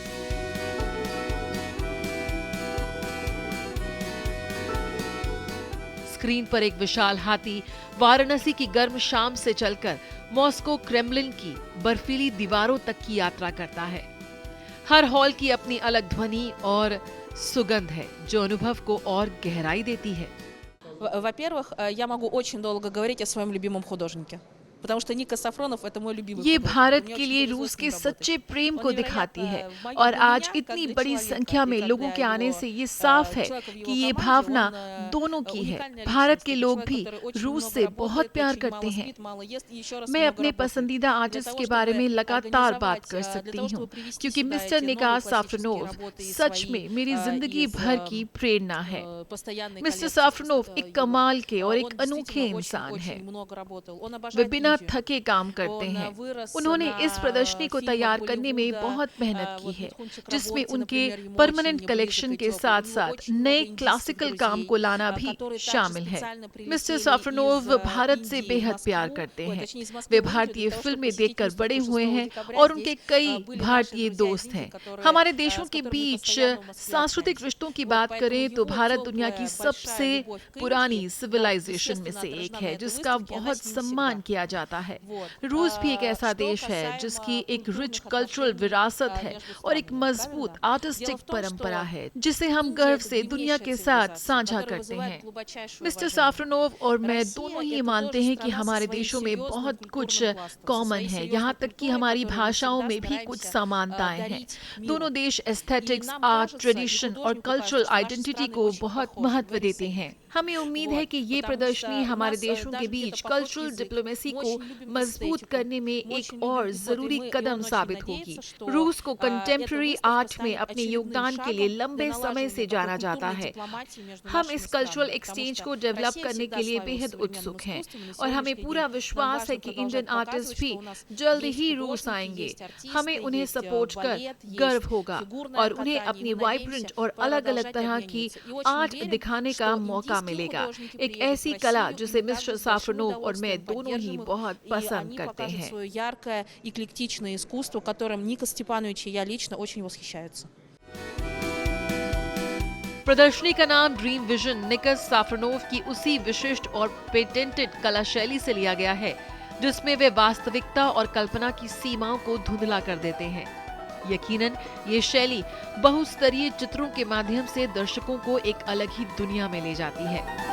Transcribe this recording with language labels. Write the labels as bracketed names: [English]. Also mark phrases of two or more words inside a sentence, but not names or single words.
[Hindi] स्क्रीन पर एक विशाल हाथी वाराणसी की गर्म शाम से चलकर मॉस्को क्रेमलिन की बर्फीली दीवारों तक की यात्रा करता है। हर हॉल की अपनी अलग ध्वनि और सुगंध है, जो अनुभव को और गहराई देती है। [Russian] Во-первых, я могу очень долго говорить о своем любимом художнике. потому что Никос Сафронов это мой любимый [Hindi] ये [Russian] художник. [Hindi] भारत [Russian] Мне [Hindi] के [Russian] очень [Hindi] लिए [Russian] нравится [Hindi] रूस [Russian] его [Hindi] के [Russian] работы. [Hindi] सच्चे प्रेम [Russian] Он [Hindi] को [Russian] невероятно, [Hindi] दिखाती है [Russian] для [Hindi] और आज [Russian] меня, [Hindi] इतनी [Russian] как для [Hindi] बड़ी [Russian] человека, [Hindi] संख्या में [Russian] и как [Hindi] लोगों [Russian] для [Hindi] के आने [Russian] его, [Hindi] से ये साफ है [Russian] человека в его [Hindi] कि ये [Russian] команде, [Hindi] भावना [Russian] он, [Hindi] दोनों की है। [Russian] уникальная [Hindi] भारत [Russian] личность, [Hindi] के [Russian] это [Hindi] लोग [Russian] человек, [Hindi] भी [Russian] который очень [Hindi] रूस [Russian] много [Hindi] से [Russian] работает, [Hindi] बहुत प्यार [Russian] очень [Hindi] करते [Russian] мало [Hindi] हैं। [Russian] спит, мало ест и еще раз [Hindi] मैं [Russian] много [Hindi] अपने [Russian] работает. [Hindi] पसंदीदा [Russian] Для [Hindi] आर्टिस्ट [Russian] того, [Hindi] के बारे में [Russian] чтобы [Hindi] लगातार बात कर [Russian] организовать, [Hindi] सकती [Russian] для того, [Hindi] हूँ, [Russian] чтобы привести [Hindi] क्योंकि [Russian] сюда [Hindi] मिस्टर [Russian] эти [Hindi] निकास [Russian] новые [Hindi] साफ्रोनोव [Russian] классические работы и [Hindi] सच [Russian] свои, [Hindi] में मेरी जिंदगी [Russian] из, [Hindi] भर की प्रेरणा है। [Russian] постоянной [Hindi] मिस्टर [Russian] коллекции [Hindi] साफ्रोनोव [Russian] его. [Hindi] एक कमाल के और [Russian] Он [Hindi] एक अनोखे [Russian] действительно [Hindi] इंसान [Russian] очень [Hindi] हैं। [Russian] много работал. Он [Hindi] वे [Russian] обожает [Hindi] बिना [Russian] Индию. [Hindi] थके काम करते [Russian] Он [Hindi] हैं। [Russian] вырос [Hindi] उन्होंने [Russian] на [Hindi] इस प्रदर्शनी को [Russian] фильмах [Hindi] तैयार करने में [Russian] Болливуда, [Hindi] बहुत मेहनत की [Russian] вот [Hindi] है, [Russian] Митхун [Hindi] जिसमें [Russian] Чакраборти, [Hindi] उनके [Russian] например, ему [Hindi] परमानेंट [Russian] очень [Hindi] कलेक्शन [Russian] близок и [Hindi] के [Russian] теплый. [Hindi] साथ [Russian] У него [Hindi] साथ [Russian] очень [Hindi] नए [Russian] много индийских [Hindi] क्लासिकल काम [Russian] друзей, [Hindi] को लाना भी [Russian] которые также [Hindi] शामिल है। [Russian] специально прилетели [Hindi] मिस्टर साफ्रोनोव [Russian] из, [Hindi] भारत से [Russian] Индии в [Hindi] बेहद [Russian] Москву, [Hindi] प्यार करते [Russian] ой, [Hindi] हैं। [Russian] точнее, из Москвы [Hindi] वे [Russian] в Индию [Hindi] भारतीय [Russian] для того, [Hindi] फिल्में [Russian] чтобы [Hindi] देखकर [Russian] посетить [Hindi] बड़े [Russian] выставку [Hindi] हुए [Russian] 6 [Hindi] हैं [Russian] декабря. [Hindi] और [Russian] Здесь, [Hindi] उनके कई [Russian] были [Hindi] भारतीय [Russian] наши друзья [Hindi] दोस्त [Russian] из Индии, [Hindi] हैं। [Russian] которые, [Hindi] हमारे [Russian] с [Hindi] देशों के [Russian] которыми мы [Hindi] बीच [Russian] постоянно в Москве [Hindi] सांस्कृतिक [Russian] общаемся. [Hindi] रिश्तों की [Russian] Вот, [Hindi] बात [Russian] поэтому [Hindi] करें तो [Russian] его [Hindi] भारत [Russian] теплая, [Hindi] दुनिया की [Russian] большая [Hindi] सबसे [Russian] любовь к [Hindi] पुरानी [Russian] Индии, [Hindi] सिविलाइजेशन में [Russian] естественно, [Hindi] से एक [Russian] отражена [Hindi] है, [Russian] на этой [Hindi] जिसका [Russian] выставке, она [Hindi] बहुत [Russian] с ним [Hindi] सम्मान [Russian] всегда. [Hindi] किया जाता है। [Russian] Вот. [Hindi] रूस भी एक ऐसा [Russian] Что [Hindi] देश है [Russian] касаемо [Hindi] जिसकी एक रिच [Russian] культурных [Hindi] कल्चरल [Russian] отношений, [Hindi] विरासत है [Russian] между [Hindi] और एक [Russian] странами, [Hindi] मजबूत [Russian] правильно? [Hindi] आर्टिस्टिक [Russian] Дело в том, [Hindi] परंपरा [Russian] что [Hindi] है, जिसे हम [Russian] Индия [Hindi] गर्व [Russian] это [Hindi] से दुनिया [Russian] древнейшая [Hindi] के साथ [Russian] цивилизация, [Hindi] साझा [Russian] которая [Hindi] करते [Russian] вызывает [Hindi] हैं। [Russian] глубочайшее [Hindi] मिस्टर [Russian] уважение. [Hindi] साफ्रोनोव और मैं [Russian] Россия [Hindi] दोनों ही [Russian] это [Hindi] मानते [Russian] тоже [Hindi] हैं कि [Russian] страна со [Hindi] हमारे [Russian] своим [Hindi] देशों में [Russian] серьезным [Hindi] बहुत कुछ [Russian] культурным пластом, со [Hindi] कॉमन [Russian] своей [Hindi] है, [Russian] серьезной [Hindi] यहाँ तक कि [Russian] культурой, [Hindi] हमारी [Russian] которую мы [Hindi] भाषाओं [Russian] всегда [Hindi] में भी कुछ [Russian] стараемся, [Hindi] समानताएं हैं। [Russian] дарить миру. [Hindi] दोनों देश [Russian] И [Hindi] एस्थेटिक्स, [Russian] нам [Hindi] आर्ट, [Russian] кажется, и [Hindi] ट्रेडिशन और [Russian] художнику [Hindi] कल्चरल [Russian] кажется, что наши [Hindi] आइडेंटिटी [Russian] страны [Hindi] को [Russian] очень [Hindi] बहुत [Russian] похожи, [Hindi] महत्व [Russian] говорит [Hindi] देते [Russian] Сергей. [Hindi] हैं। हमें उम्मीद है [Russian] Вот, [Hindi] कि ये [Russian] потому [Hindi] प्रदर्शनी [Russian] что у [Hindi] हमारे [Russian] нас, [Hindi] देशों के [Russian] даже [Hindi] बीच [Russian] где-то похож [Hindi] कल्चरल [Russian] язык. [Hindi] डिप्लोमेसी [Russian] Мы [Hindi] को [Russian] очень любим [Hindi] मजबूत [Russian] эстетику, [Hindi] करने में [Russian] мы [Hindi] एक [Russian] очень [Hindi] और [Russian] любим вот, [Hindi] जरूरी [Russian] и он [Hindi] कदम [Russian] очень [Hindi] साबित होगी। [Russian] надеется, что, [Hindi] रूस को [Russian] эта [Hindi] कंटेम्प्रेरी [Russian] выставка [Hindi] आर्ट में [Russian] станет [Hindi] अपने [Russian] очередным [Hindi] योगदान के लिए [Russian] шагом [Hindi] लंबे [Russian] для [Hindi] समय से [Russian] налаживания [Hindi] जाना [Russian] такой [Hindi] जाता [Russian] культурной [Hindi] है। [Russian] дипломатии между [Hindi] हम [Russian] нашими [Hindi] इस कल्चरल [Russian] странами, потому [Hindi] एक्सचेंज [Russian] что [Hindi] को डेवलप [Russian] Россия [Hindi] करने [Russian] всегда [Hindi] के लिए [Russian] славилась [Hindi] बेहद [Russian] современным [Hindi] उत्सुक हैं [Russian] искусством, и на [Hindi] और हमें [Russian] сегодняшний [Hindi] पूरा [Russian] день нам [Hindi] विश्वास [Russian] важно [Hindi] है कि [Russian] продолжать [Hindi] इंडियन [Russian] показывать, [Hindi] आर्टिस्ट भी [Russian] что у нас [Hindi] जल्द [Russian] есть [Hindi] ही रूस [Russian] художники, [Hindi] आएंगे। [Russian] есть артисты, [Hindi] हमें उन्हें [Russian] есть, [Hindi] सपोर्ट कर [Russian] балет, есть [Hindi] गर्व होगा [Russian] фигурное [Hindi] और उन्हें [Russian] катание. [Hindi] अपनी [Russian] Мы [Hindi] वाइब्रेंट [Russian] надеемся [Hindi] और अलग अलग [Russian] продолжать [Hindi] तरह की [Russian] объединиться. И очень [Hindi] आर्ट [Russian] верим, [Hindi] दिखाने [Russian] что [Hindi] का मौका [Russian] индийские [Hindi] मिलेगा। [Russian] художники [Hindi] एक [Russian] приедут в [Hindi] ऐसी [Russian] Россию, [Hindi] कला [Russian] и [Hindi] जिसे [Russian] мы [Hindi] मिस्टर [Russian] также с большим [Hindi] साफ्रोनोव और मैं [Russian] удовольствием [Hindi] दोनों ही [Russian] поддержим их, [Hindi] बहुत [Russian] И [Hindi] पसंद [Russian] они [Hindi] करते [Russian] покажут [Hindi] हैं। [Russian] свое яркое, эклектичное искусство, которым Никос Степанович и я лично очень восхищаются. [Hindi] प्रदर्शनी का नाम ड्रीम विजन निकस साफ्रोनोव की उसी विशिष्ट और पेटेंटेड कला शैली से लिया गया है जिसमें वे वास्तविकता और कल्पना की सीमाओं को धुंधला कर देते हैं। यकीनन ये शैली बहुस्तरीय चित्रों के माध्यम से दर्शकों को एक अलग ही दुनिया में ले जाती है।